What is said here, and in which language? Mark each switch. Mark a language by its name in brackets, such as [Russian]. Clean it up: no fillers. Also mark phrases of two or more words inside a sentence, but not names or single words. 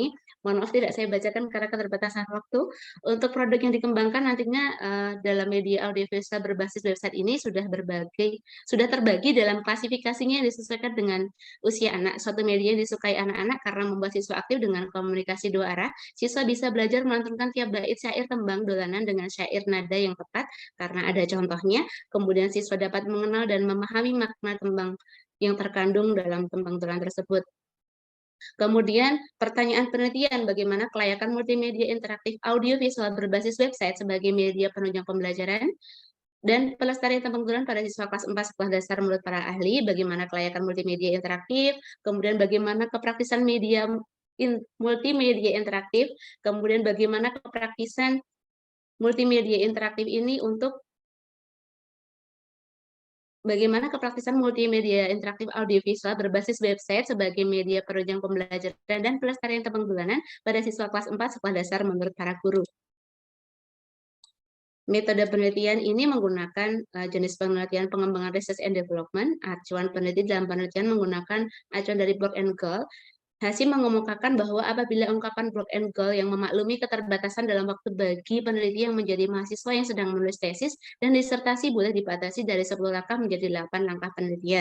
[Indonesian] Mohon maaf tidak saya bacakan karena keterbatasan waktu. Untuk produk yang dikembangkan nantinya dalam media audiovisual berbasis website ini sudah terbagi dalam klasifikasinya yang disesuaikan dengan usia anak. Suatu media yang disukai anak-anak karena membuat siswa aktif dengan komunikasi 2 arah. Siswa bisa belajar melantunkan tiap bait syair tembang dolanan dengan syair nada yang tepat karena ada contohnya. Kemudian siswa dapat mengenal dan memahami makna tembang yang terkandung dalam tembang dolanan tersebut. Kemudian pertanyaan penelitian, bagaimana kelayakan multimedia interaktif audio visual berbasis website sebagai media penunjang pembelajaran dan pelestarian tembang dolanan pada siswa kelas 4 sekolah dasar menurut para ahli, bagaimana kelayakan multimedia interaktif, kemudian bagaimana kepraktisan multimedia interaktif, kemudian bagaimana kepraktisan multimedia interaktif ini untuk bagaimana kepraktisan multimedia interaktif audiovisual berbasis website sebagai media penunjang pembelajaran dan pelestarian tembang dolanan pada siswa kelas 4 sekolah dasar menurut para guru. Metode penelitian ini menggunakan jenis penelitian pengembangan [English] research and development. [Indonesian] Acuan peneliti dalam penelitian menggunakan acuan dari Block and Goal. Hasil mengemukakan bahwa apabila ungkapan Block and Goal yang memaklumi keterbatasan dalam waktu bagi peneliti yang menjadi mahasiswa yang sedang menulis tesis dan disertasi boleh dibatasi dari 10 langkah menjadi 8 langkah penelitian.